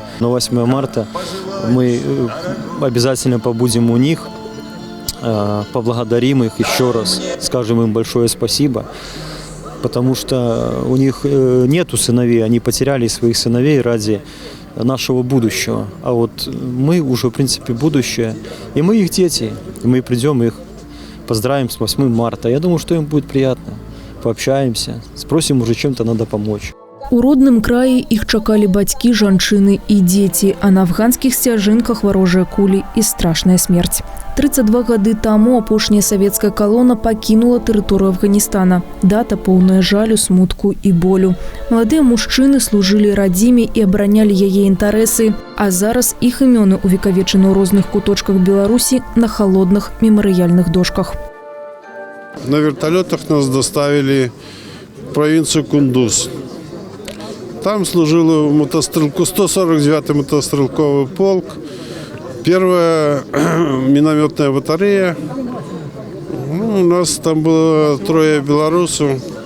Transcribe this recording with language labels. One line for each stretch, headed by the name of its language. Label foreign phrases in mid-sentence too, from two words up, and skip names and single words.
Russian: На 8 марта мы обязательно побудем у них, поблагодарим их еще раз, скажем им большое спасибо, потому что у них нету сыновей, они потеряли своих сыновей ради нашего будущего. А вот мы уже, в принципе, будущее, и мы их дети, и мы придем их поздравим с 8 марта. Я думаю, что им будет приятно. Пообщаемся, спросим, уже чем-то надо помочь.
Belarusian: У родным краі іх чакалі бацькі, жанчыны і дзеці, а на афганскіх сцяжынках варожыя кулі і страшная смерць. 32 гады таму апошняя савецкая калона пакінула тэрыторыю Афганістана. Дата поўная жалю, смутку і болю. Маладыя мужчыны служылі радзіме і абаранялі яе інтарэсы, а зараз іх імёны увекавечаны ў розных куточках Беларусі на холодных мемарыяльных дошках.
Russian: На вертолетах нас доставили в провинцию Кундуз. Там служил 149-й мотострелковый полк, 1-я минометная батарея. У нас там было 3 белорусов.